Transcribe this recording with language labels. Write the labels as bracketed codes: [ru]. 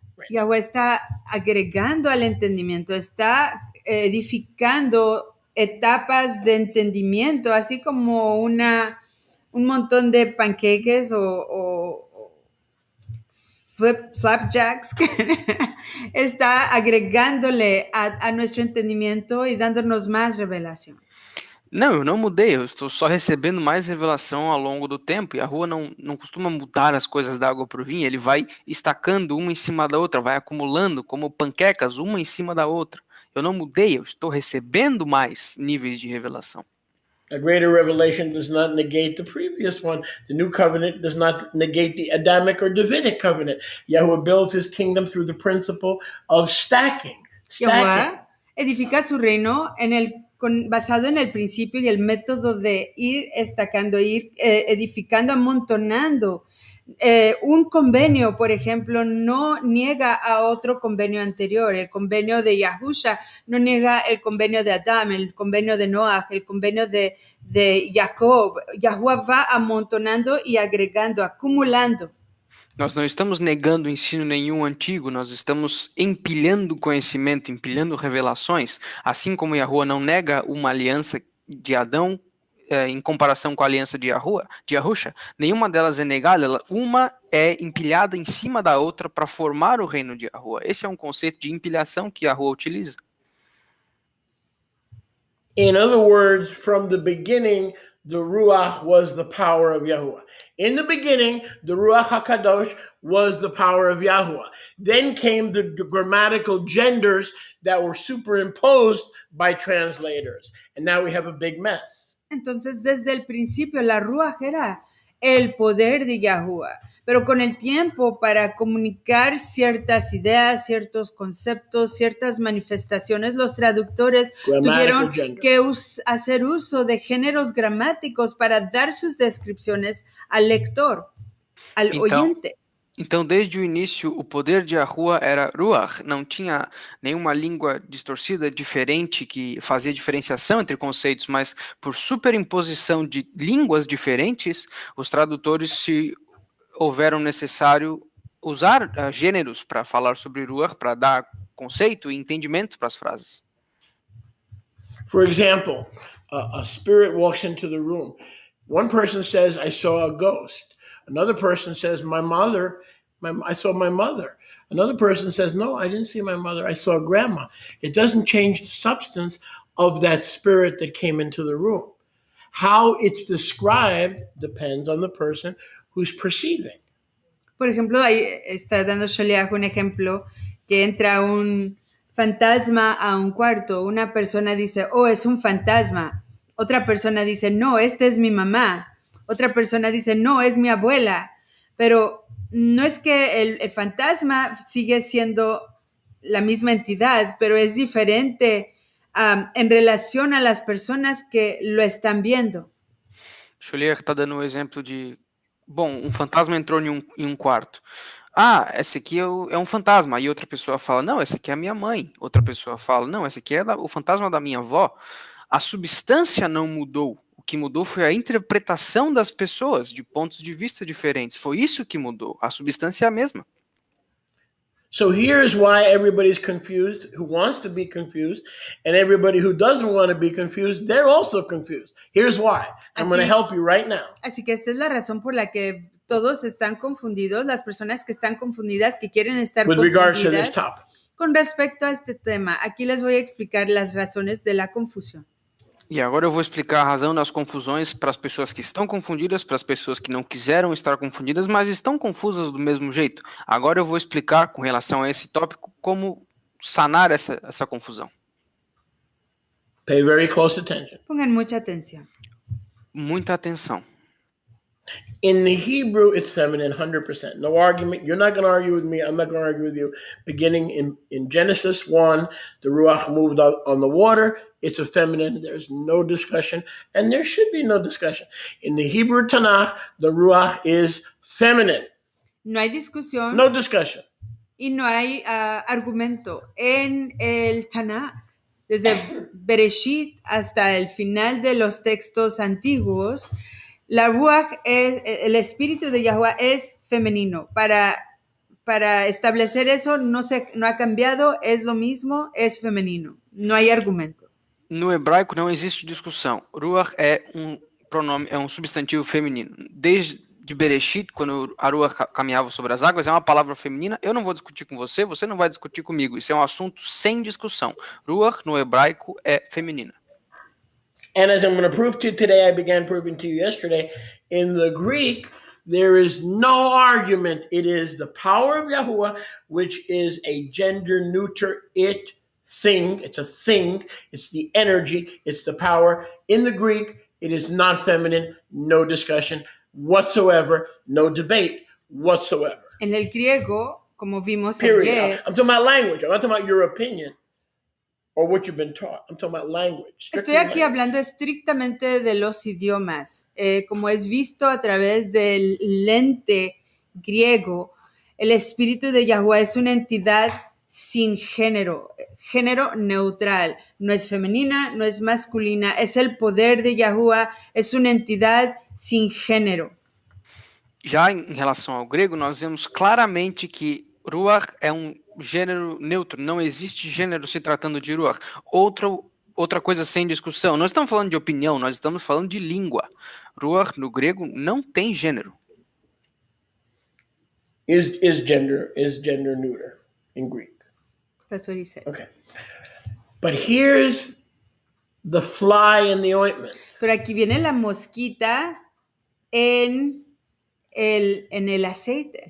[es] Yahweh está agregando al entendimiento, está edificando etapas de entendimiento, así como un montón de panqueques o flapjacks, está agregándole a nuestro entendimiento y dándonos más revelación. [pt] Não, eu não mudei, eu estou só recebendo mais revelação ao longo do tempo, e a rua não costuma mudar as coisas da água para o vinho, ele vai estacando uma em cima da outra, vai acumulando como panquecas, uma em cima da outra. Eu não mudei, eu estou recebendo mais níveis de revelação. [en] A greater revelation does not negate the previous one. The new covenant does not negate the Adamic or Davidic covenant. Yahuwah builds his kingdom through the principle of stacking. [es] Yahweh edifica su reino basado en el principio y el método de ir estacando, ir edificando, amontonando. Un convenio, por ejemplo, no niega a otro convenio anterior. El convenio de Yahusha no niega el convenio de Adam, el convenio de Noah, el convenio de Jacob. Yahuwah va amontonando y agregando, acumulando. [pt] Nós não estamos negando ensino nenhum antigo, nós estamos empilhando conhecimento, empilhando revelações, assim como Yahuwah não nega uma aliança de Adão em comparação com a aliança de Yahusha, nenhuma delas é negada, uma é empilhada em cima da outra para formar o reino de Yahuwah. Esse é um conceito de empilhação que Yahuwah utiliza. [en] In other words, from the beginning, the Ruach was the power of Yahuwah. In the beginning, the Ruach HaKadosh was the power of Yahuwah. Then came the grammatical genders that were superimposed by translators. And now we have a big mess. [es] Entonces, desde el principio, la Ruach era el poder de Yahuwah. Pero con el tiempo, para comunicar ciertas ideas, ciertos conceptos, ciertas manifestaciones, los traductores [en] Grammatical [es] tuvieron [en] gender. [es] que hacer uso de géneros gramáticos para dar sus descripciones al lector, al [pt] Então, [es] oyente. [pt] Então, desde o início, o poder de Yahuwah era Ruach, não tinha nenhuma língua distorcida diferente que fazia diferenciação entre conceitos, mas por superimposição de línguas diferentes, os tradutores se houveram necessário usar gêneros para falar sobre Ruach, para dar conceito e entendimento para as frases. [en] For example, a spirit walks into the room. One person says, I saw a ghost. Another person says, I saw my mother. Another person says, no, I didn't see my mother. I saw grandma. It doesn't change the substance of that spirit that came into the room. How it's described depends on the person who's perceiving. [es] Por ejemplo, ahí está dando Sholiach un ejemplo que entra un fantasma a un cuarto. Una persona dice, oh, es un fantasma. Otra persona dice, no, esta es mi mamá. Otra persona dice, no, es mi abuela. Pero no es que el fantasma sigue siendo la misma entidad, pero es diferente en relación a las personas que lo están viendo. [pt] Sholiach está dando um exemplo de, bom, um fantasma entrou em um quarto. Ah, esse aqui é um fantasma. E outra pessoa fala, não, esse aqui é a minha mãe. Outra pessoa fala, não, esse aqui é o fantasma da minha avó. A substância não mudou. O que mudou foi a interpretação das pessoas de pontos de vista diferentes. Foi isso que mudou. A substância é a mesma. [en] So here's why everybody's confused who wants to be confused, and everybody who doesn't want to be confused, they're also confused. Here's why. I'm going to help you right now. [es] Así que esta es la razón por la que todos están confundidos, las personas que están confundidas, que quieren estar [en] With regards to this [es] confundidas [en] topic. [es] con respecto a este tema. Aquí les voy a explicar las razones de la confusión. [pt] E agora eu vou explicar a razão das confusões para as pessoas que estão confundidas, para as pessoas que não quiseram estar confundidas, mas estão confusas do mesmo jeito. Agora eu vou explicar, com relação a esse tópico, como sanar essa confusão. [en] Pay very close attention. [es] Pongan mucha atención. [pt] Muita atenção. [en] In the Hebrew, it's feminine, 100%. No argument. You're not going to argue with me. I'm not going to argue with you. Beginning in Genesis 1, the Ruach moved on the water. It's a feminine. There's no discussion. And there should be no discussion. In the Hebrew Tanakh, the Ruach is feminine. [es] No hay discusión. [en] No discussion. [es] Y no hay argumento. En el Tanakh, desde Bereshit hasta el final de los textos antiguos, la Ruach el espíritu de Yahuwah es femenino. Para establecer eso no ha cambiado, es lo mismo, es femenino. No hay argumento. [pt] No hebraico não existe discussão. Ruach é um pronome, é um substantivo feminino. Desde Bereshit, quando a Ruach caminhava sobre as águas, é uma palavra feminina. Eu não vou discutir com você, você não vai discutir comigo. Isso é um assunto sem discussão. Ruach no hebraico é feminina. [en] And as I'm going to prove to you today, I began proving to you yesterday, in the Greek, there is no argument. It is the power of Yahuwah, which is a gender-neuter thing. It's a thing. It's the energy. It's the power. In the Greek, it is not feminine. No discussion whatsoever. No debate whatsoever. [es] En el griego, como vimos [en] Period. [es] ayer, [en] I'm talking about language. I'm not talking about your opinion or what you've been taught. I'm talking about language. [es] Estoy aquí hablando estrictamente de los idiomas. Como es visto a través del lente griego, el espíritu de Yahuwah es una entidad sin género neutral. No es femenina, no es masculina, es el poder de Yahuwah, es una entidad sin género. [pt] Já em relação ao grego, nós vemos claramente que Ruach é um gênero neutro, não existe gênero se tratando de Ruach. Outra coisa sem discussão, nós estamos falando de opinião, nós estamos falando de língua. Ruach no grego não tem gênero. [en] Is gender neuter in Greek. That's what he said. Okay. But here's the fly in the ointment. [es] Pero aquí viene la mosquita en el aceite.